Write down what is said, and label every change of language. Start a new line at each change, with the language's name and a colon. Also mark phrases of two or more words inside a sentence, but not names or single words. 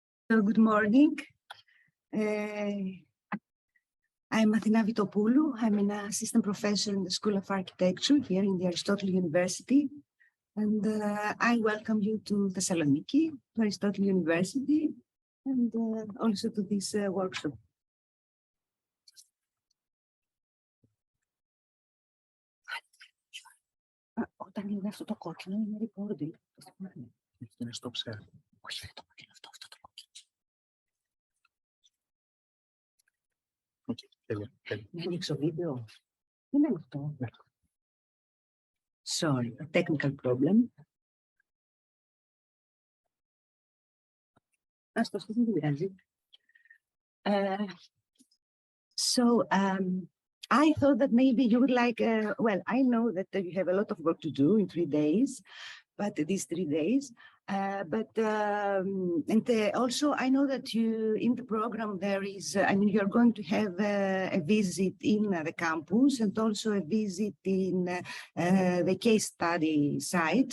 English: Good morning. I'm Athina Vitopoulou. I'm an assistant professor in the School of Architecture here in the Aristotle University. And I welcome you to Thessaloniki, to Aristotle University, and also to this workshop.
Greek: Όταν είναι αυτό το κόκκινο, είναι recording. Είναι
English: stop share.
Greek: Όχι, το κόκκινο αυτό το κόκκινο. Τέλεια. Να ανοίξω βίντεο. Δεν είναι αυτό.
English: Sorry, a technical problem.
Greek: Ας το σκεφτούμε, δεν πειράζει.
English: So, I thought that maybe you would like, well, I know that you have a lot of work to do in 3 days, but these 3 days, also I know that you, in the program, there is, you're going to have a visit in the campus and also a visit in the case study site.